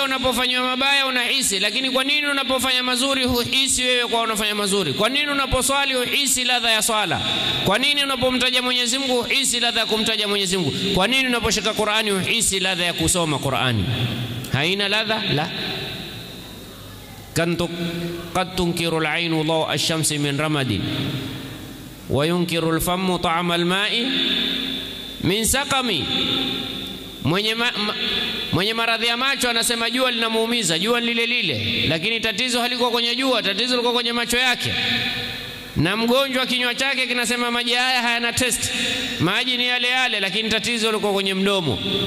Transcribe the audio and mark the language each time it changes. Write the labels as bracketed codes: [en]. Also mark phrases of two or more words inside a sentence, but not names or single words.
[sw] Unapofanywa mabaya unahisi, lakini kwa nini unapofanya mazuri huhisi wewe kwa unafanya mazuri? Kwa nini unaposwali huhisi ladha ya swala? Kwa nini unapomtaja Mwenyezi Mungu huhisi ladha ya kumtaja Mwenyezi Mungu? Kwa nini unaposhika Qur'ani huhisi ladha ya kusoma Qur'ani? Haina ladha? La. [ar] قد تنكر العين ضوء الشمس من رمد وينكر الفم طعم الماء من سقم. [sw] Mwenye maradhi ya macho anasema jua linamuumiza, jua lile lile, lakini tatizo halikuwa kwenye jua, tatizo liko kwenye macho yake. Na mgonjwa kinywa chake kinasema maji haya hayana taste, maji ni yale yale, lakini tatizo liko kwenye mdomo.